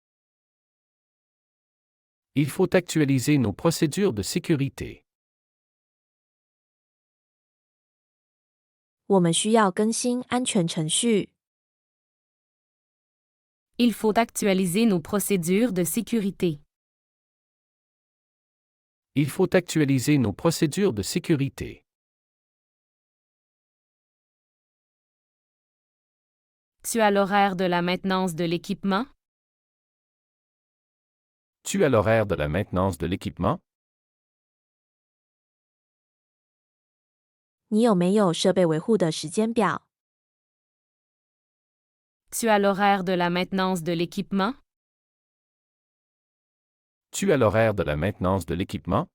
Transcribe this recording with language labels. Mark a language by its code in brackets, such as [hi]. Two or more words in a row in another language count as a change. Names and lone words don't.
[fr] Il faut actualiser nos procédures de sécurité. [zh] 我们需要更新安全程序。 [fr] Il faut actualiser nos procédures de sécurité. Il faut actualiser nos procédures de sécurité. Tu as l'horaire de la maintenance de l'équipement? Tu as l'horaire de la maintenance de l'équipement? [zh] 你有没有设备维护的时间表？ [fr] Tu as l'horaire de la maintenance de l'équipement? Tu as l'horaire de la maintenance de l'équipement?